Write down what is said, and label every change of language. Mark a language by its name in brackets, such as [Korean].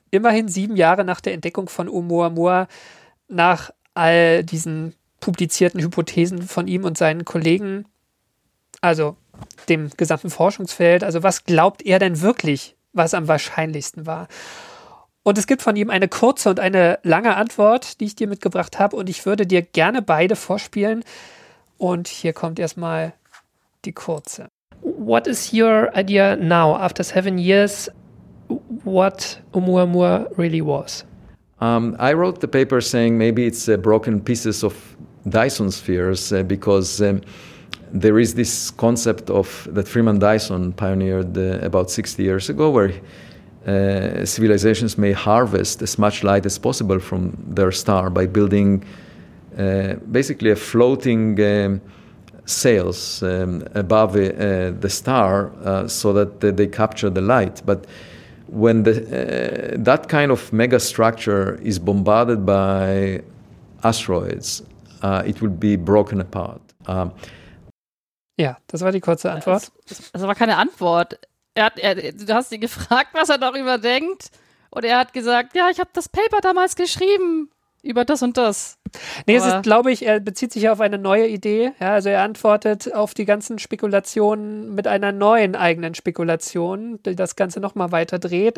[German] Immerhin 7 Jahre nach der Entdeckung von Oumuamua, nach all diesen publizierten Hypothesen von ihm und seinen Kollegen, also dem gesamten Forschungsfeld. Also was glaubt er denn wirklich, was am wahrscheinlichsten war? Und es gibt von ihm eine kurze und eine lange Antwort, die ich dir mitgebracht habe. Und ich würde dir gerne beide vorspielen. Und hier kommt erstmal die kurze. [English] What is your idea now, after 7 years, what Oumuamua really was? I wrote the paper saying maybe it's broken pieces of Dyson spheres because there is this concept of that Freeman Dyson pioneered about 60 years ago where civilizations may harvest as much light as possible from their star by building basically a floating sails above the star so that they capture the light. But when the that kind of mega structure is bombarded by asteroids, it will be broken apart. [German] Ja, das war die kurze Antwort. Das war keine Antwort. Du hast ihn gefragt, was er darüber denkt. Und er hat gesagt, ja, ich habe das Paper damals geschrieben über das und das. Nee, aber es ist, glaube ich, er bezieht sich auf eine neue Idee. Ja, also er antwortet auf die ganzen Spekulationen mit einer neuen eigenen Spekulation, die das Ganze nochmal weiter dreht.